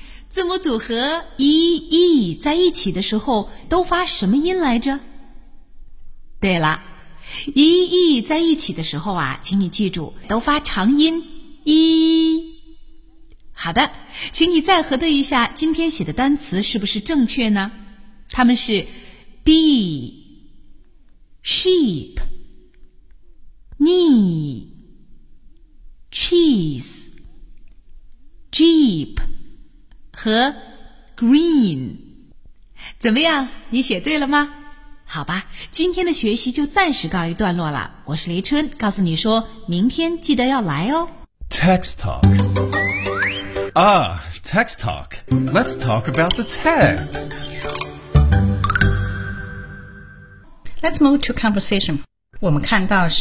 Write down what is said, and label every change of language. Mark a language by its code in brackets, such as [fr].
[zh] 字母组合 E-E 在一起的时候都发什么音来着？对了， E-E 在一起的时候啊，请你记住都发长音 E。好的，请你再核对一下今天写的单词是不是正确呢？他们是 Bee Sheep Knee Cheese Jeep和 green。怎么样，你写对了吗？好吧，今天的学习就暂时告一段落了。我是黎春，告诉你说明天记得要来哦。 [en] Text talk. Ah, text talk. Let's talk about the text. Let's move to conversation. [zh] 我们看到是